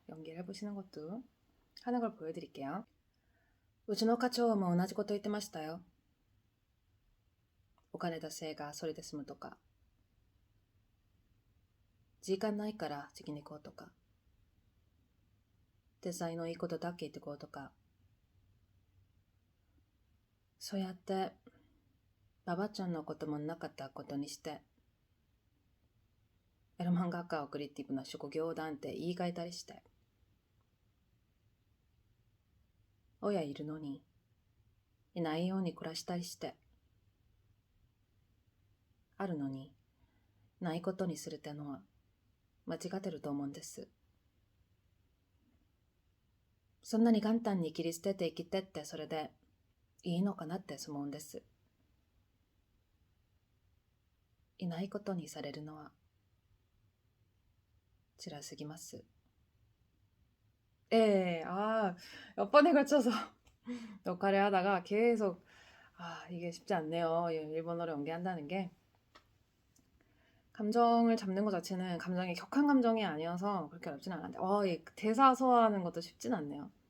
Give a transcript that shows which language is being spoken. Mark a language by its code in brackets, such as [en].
[ko] 연기를 해보시는 것도 하는 걸 보여드릴게요. [ja] うちの課長も同じこと言ってましたよ。お金出せがそれで済むとか、時間ないから次に行こうとか、デザインのいいことだけ言ってこうとか、そうやってババちゃんのこともなかったことにして、エロ漫画家をクリエイティブな職業なんて言い換えたりして、親いるのにいないように暮らしたりして、あるのにないことにするってのは間違ってると思うんです。そんなに簡単に切り捨てて生きてってそれでいいのかなって思うんです。いないことにされるのは辛すぎます。 [ko] 예, 몇 번에 걸쳐서 역할을 하다가 계속, 이게 쉽지 않네요. 일본어로 연기한다는 게. 감정을 잡는 것 자체는 감정이 격한 감정이 아니어서 그렇게 어렵진 않은데, 이 대사 소화하는 것도 쉽진 않네요.